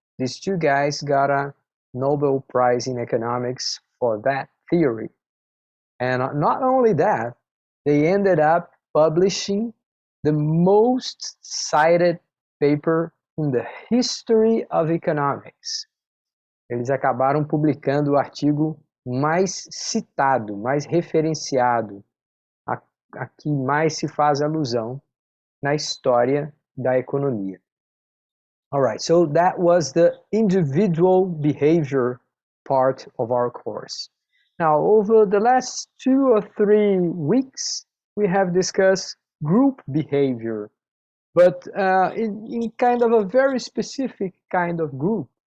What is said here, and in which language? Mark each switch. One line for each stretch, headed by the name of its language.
English: These two guys got a Nobel Prize in economics for that theory. And not only that, they ended up publishing the most cited paper in the history of economics.
Portuguese: Eles acabaram publicando o artigo mais citado, mais referenciado, a, a que mais se faz alusão na história da economia.
English: All right, so that was the individual behavior part of our course. Now, over the last 2 or 3 weeks, we have discussed group behavior, but in kind of a very specific kind of group.